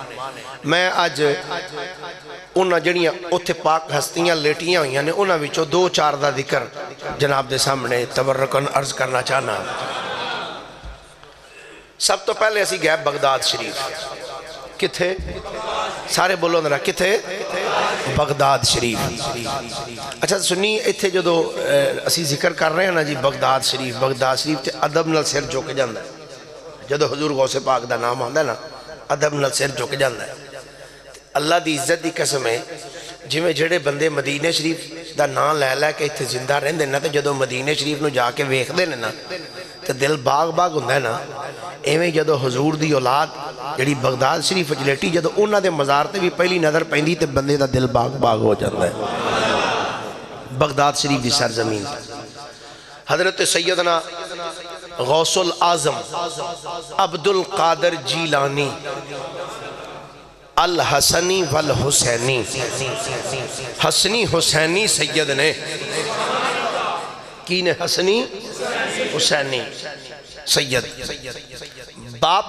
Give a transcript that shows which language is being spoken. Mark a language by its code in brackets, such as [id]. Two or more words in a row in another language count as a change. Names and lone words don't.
[pa] میں آج انہاں جڑیاں اتھے پاک ہستیاں لیٹیاں ہوئیاں نے انہاں وچوں دو چار دا ذکر جناب دے سامنے تبرکن عرض کرنا چاہنا۔ سب تو پہلے اسی گئے بغداد شریف، کتھے؟ سارے بولو ذرا، کتھے؟ بغداد شریف۔ اچھا سنی ایتھے جدو اسی ذکر کر رہے ہیں نا جی بغداد شریف، بغداد شریف تے ادب نال سر جھک جاندا ہے، جدو حضور غوث پاک دا نام آندا ہے نا ادب نال سر جھک جاندا ہے۔ اللہ دی عزت دی قسم ہے، جویں جڑے بندے مدینہ شریف دا نام لے لے کے ایتھے زندہ رہندے نا تے جدو مدینہ شریف نو جا کے ویکھدے نے نا تے دل باغ باغ ہوندا ہے نا۔ ایویں جدو حضور دی اولاد جڑی بغداد شریف لیٹی جدو انہاں دے مزار تے بھی پہلی نظر پیندی تے بندے دا دل باغ باغ ہو جاتا ہے بغداد شریف دی سرزمین حضرت سیدنا غوث العظم عبد القادر جیلانی الحسنی والحسینی حسنی حسینی سید نے کی نے حسنی حسینی سید باپ